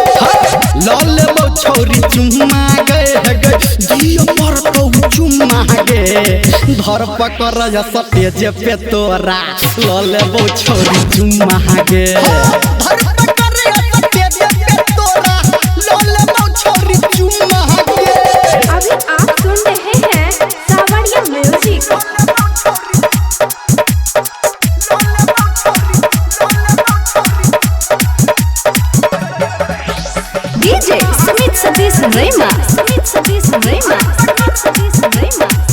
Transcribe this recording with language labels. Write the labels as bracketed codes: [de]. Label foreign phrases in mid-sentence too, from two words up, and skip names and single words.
[anp] ल लेबौ छोरी चुम्मा गे दियो पर तो चुम्मा गे। धर पकड़ या स्टेज पे तोरा ल लेबौ छोरी चुम्मा गे। धर पकड़ या स्टेज पे तोरा ल लेबौ छोरी चुम्मा गे। [hi] अभी आप सुन रहे हैं सावरिया म्यूजिक। डीजे सुमित सतीश रैमा सुमित सतीश रैमा सतीश रैमा।